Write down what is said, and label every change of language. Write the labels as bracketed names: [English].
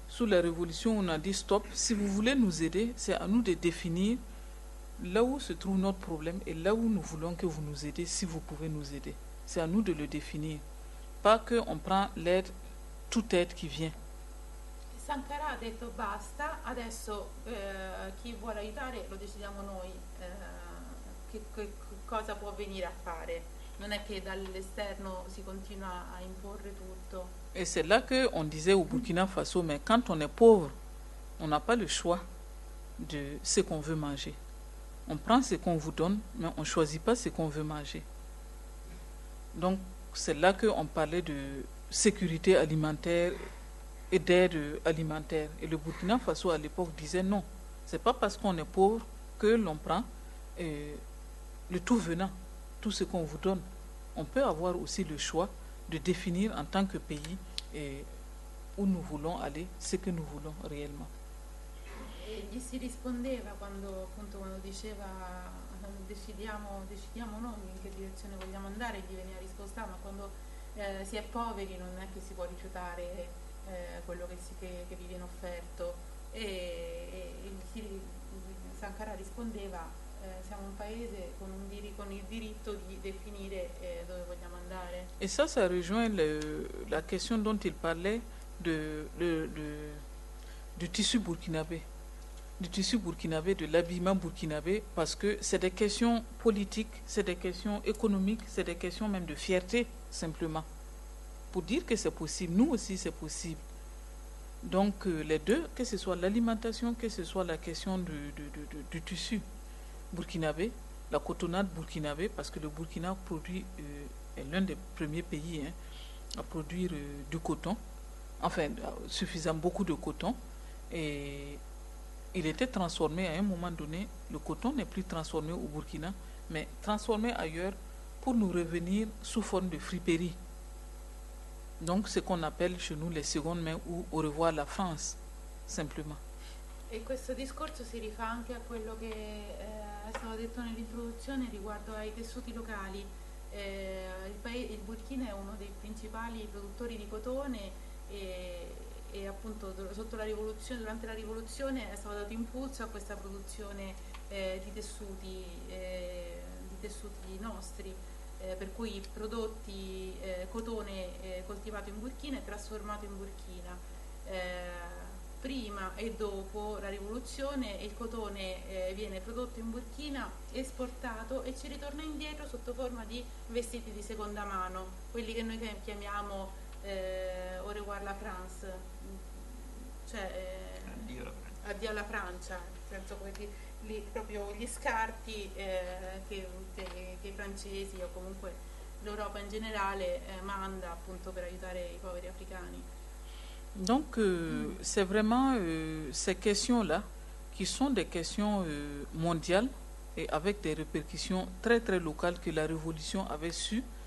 [French] Sous la révolution, on a dit stop, si vous voulez nous aider, c'est à nous de définir là où se trouve notre problème et là où nous voulons que vous nous aidez, si vous pouvez nous aider. C'est à nous de le définir. Pas que on prend l'aide, toute aide qui vient. [Italian] Sankara ha detto basta, adesso chi vuole aiutare lo decidiamo noi che cosa può venire a fare. Non è che dall'esterno si continua a imporre tutto. [French] E c'est là que on disait au Burkina Faso, mais quand on est pauvre, on n'a pas le choix de ce qu'on veut manger. On prend ce qu'on vous donne, mais on ne choisit pas ce qu'on veut manger. Donc c'est là que on parlait de sécurité alimentaire et d'aide alimentaire. Et le Burkina Faso, à l'époque, disait non. Ce n'est pas parce qu'on est pauvre que l'on prend le tout venant, tout ce qu'on vous donne. On peut avoir aussi le choix de définir en tant que pays où nous voulons aller, ce que nous voulons réellement. [Italian] Et gli si rispondeva quando diceva decidiamo noi in che direzione vogliamo andare, gli veniva risposta, ma quando si è poveri non è che si può rifiutare quello che vi viene offerto e Sankara rispondeva siamo un paese con il diritto di definire dove vogliamo andare. [French] E ça rejoint la question dont il parlait du tissu burkinabé, du tissu burkinabé, de l'habillement burkinabé, parce que c'est des questions politiques, c'est des questions économiques, c'est des questions même de fierté simplement. Pour dire que c'est possible, nous aussi c'est possible. Donc les deux, que ce soit l'alimentation, que ce soit la question du tissu burkinabé, la cotonnade burkinabé, parce que le Burkina produit est l'un des premiers pays à produire du coton, enfin suffisamment beaucoup de coton, et il était transformé à un moment donné. Le coton n'est plus transformé au Burkina, mais transformé ailleurs pour nous revenir sous forme de friperie. Donc ce qu'on appelle chez nous les secondes mains ou au revoir la France simplement. [Italian] E questo discorso si rifà anche a quello che è stato detto nell'introduzione riguardo ai tessuti locali. Il Burkina è uno dei principali produttori di cotone e appunto durante la rivoluzione è stato dato impulso a questa produzione di tessuti nostri. Per cui i prodotti cotone coltivato in Burkina e trasformato in Burkina prima e dopo la rivoluzione il cotone viene prodotto in Burkina, esportato e ci ritorna indietro sotto forma di vestiti di seconda mano, quelli che noi chiamiamo [French] au revoir la France, [Italian] cioè addio alla Francia, nel senso che proprio gli scarti che i francesi o comunque l'Europa in generale manda appunto per aiutare i poveri africani. [French] Donc c'est vraiment ces questions-là qui sont des questions mondiales et avec des répercussions très très locales que la révolution avait su